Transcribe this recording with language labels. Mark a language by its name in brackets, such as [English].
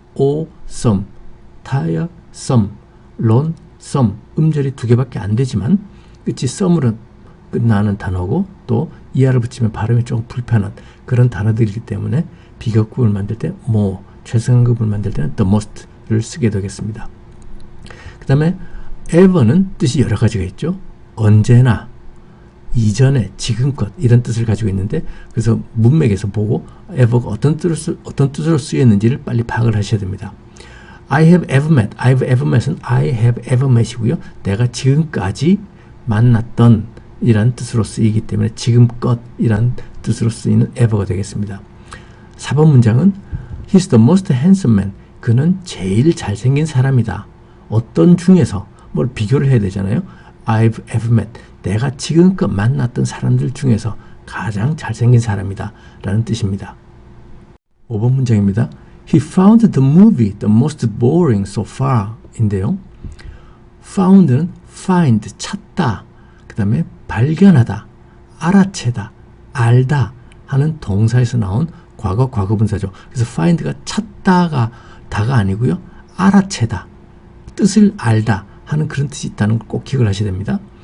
[Korean] awesome, tiresome, lonesome, 음절이 두 개밖에 안 되지만 끝이 some으로 끝나는 단어고 또 이하를 붙이면 발음이 조금 불편한 그런 단어들이기 때문에 비교급을 만들 때 more, 최상급을 만들 때는 [English] the most [Korean] 를 쓰게 되겠습니다. 그 다음에 ever는 뜻이 여러 가지가 있죠. 언제나, 이전에, 지금껏 이런 뜻을 가지고 있는데 그래서 문맥에서 보고 ever가 어떤 뜻으로 쓰였는지를 빨리 파악을 하셔야 됩니다. [English] I have ever met, I've ever met은 I have ever met이고요. [Korean] 내가 지금까지 만났던 이란 뜻으로 쓰이기 때문에 지금껏 이란 뜻으로 쓰이는 ever가 되겠습니다. 4번 문장은 [English] He's the most handsome man. [Korean] 그는 제일 잘생긴 사람이다. 어떤 중에서 뭘 비교를 해야 되잖아요. [English] I've ever met. [Korean] 내가 지금껏 만났던 사람들 중에서 가장 잘생긴 사람이다 라는 뜻입니다. 5번 문장입니다. [English] He found the movie the most boring so far [Korean] 인데요. found는 find, 찾다, 그 다음에 발견하다, 알아채다, 알다 하는 동사에서 나온 과거, 과거분사죠. 그래서 find가 찾다가 다가 아니고요. 알아채다, 뜻을 알다 하는 그런 뜻이 있다는 걸 꼭 기억을 하셔야 됩니다.